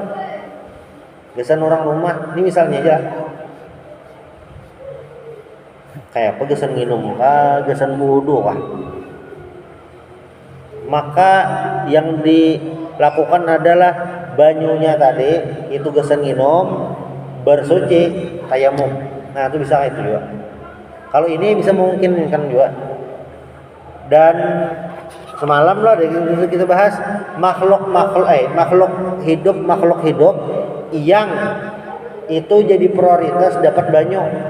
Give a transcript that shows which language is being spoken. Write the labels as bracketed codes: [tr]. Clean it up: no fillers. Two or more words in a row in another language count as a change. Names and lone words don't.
[id] Biasanya orang rumah, ini misalnya aja, kayak apa gesan minum kah, gesan wudu kah, maka yang dilakukan adalah banyunya tadi itu gesan minum bersuci tayamum. Nah itu bisa kayak itu juga. Kalau ini bisa memungkinkan juga. Dan semalam loh kita bahas makhluk hidup yang itu jadi prioritas dapat banyu.